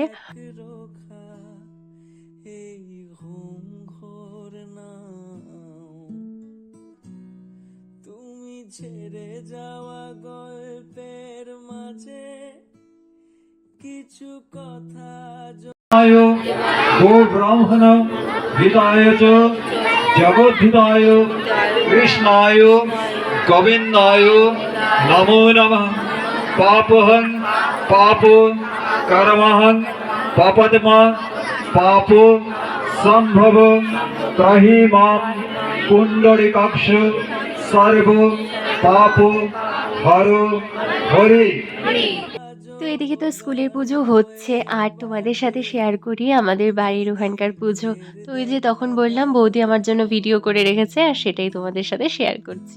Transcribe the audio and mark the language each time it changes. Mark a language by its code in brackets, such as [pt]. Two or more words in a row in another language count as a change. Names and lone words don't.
[bn] এক রোখা, এই ঘুম ঘোর নাও, তুমি ছেড়ে যাওয়া গল্পের মাঝে কিছু কথা [sa] गो ब्राह्मण हिताय च जगद्धिताय कृष्णाय गोविन्दाय नमो नमः। पापहं पाप कर्महं पापत्मा पाप संभव त्रही मां कुंडलिकाक्ष सर्व पाप हर हरि। [bn] তো এদিকে তো স্কুলের পুজো হচ্ছে, আর তোমাদের সাথে শেয়ার করি আমাদের বাড়ির ওখানকার পুজো। তো ওই যে তখন বললাম বৌদি আমার জন্য ভিডিও করে রেখেছে, আর সেটাই তোমাদের সাথে শেয়ার করছি।